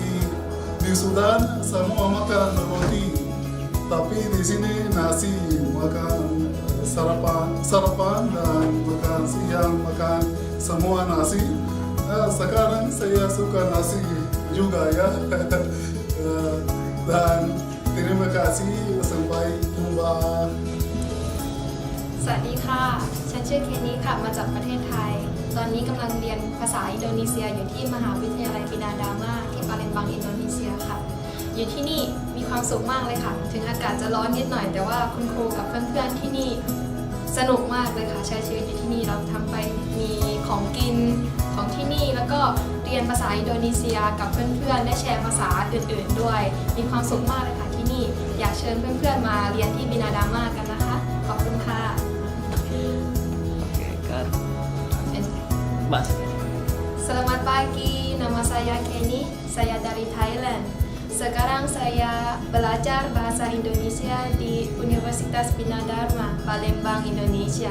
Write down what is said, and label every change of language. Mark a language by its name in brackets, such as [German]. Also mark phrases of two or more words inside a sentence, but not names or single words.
[Indonesian] Di Sudan semua makan roti, tapi di sini nasi, makan sarapan dan makan siang, makan semua nasi. Sekarang saya suka nasi juga ya. Dan terima kasih, sampai jumpa. [Thai] สวัสดีค่ะ ฉันชื่อเคนี่ค่ะ มาจากประเทศไทย ตอนนี้กำลังเรียนภาษาอินโดนีเซียอยู่ที่มหาวิทยาลัยปินาดามาที่ ปาเลมบังอินโดนีเซียค่ะ อยู่ที่นี่มีความสุขมากเลยค่ะ ถึงอากาศจะร้อนนิดหน่อย แต่ว่าคุณครูกับเพื่อนๆที่นี่สนุกมากเลยค่ะ ใช้ชีวิตอยู่ที่นี่เราทำไปมีของกินของที่นี่ แล้วก็เรียนภาษาอินโดนีเซียกับเพื่อนๆได้แชร์ภาษาอื่นๆด้วย มีความสุขมากเลยค่ะที่นี่ อยากเชิญเพื่อนๆมาเรียนที่ปินาดามากันนะคะ ขอบคุณค่ะ [Indonesian] Mas. Selamat pagi, nama saya Kenny, saya dari Thailand. Sekarang saya belajar bahasa Indonesia di Universitas Bina Dharma, Palembang, Indonesia.